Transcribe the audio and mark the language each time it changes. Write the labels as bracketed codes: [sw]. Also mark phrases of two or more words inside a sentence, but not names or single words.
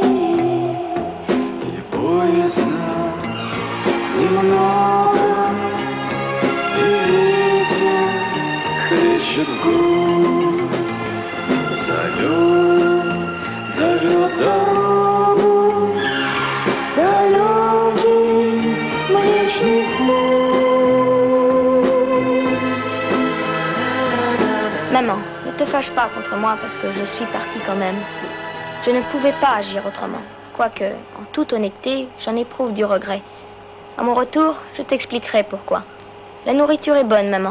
[ru] И поздно, немного, и ветер хлещет в грудь. Зовет дорогу Далекий Млечный путь. [fr] Maman, ne te fâche pas contre moi parce que je suis partie quand même. Je ne pouvais pas agir autrement. Quoique, en toute honnêteté, j'en éprouve du regret. À mon retour, je t'expliquerai pourquoi. La nourriture est bonne, maman.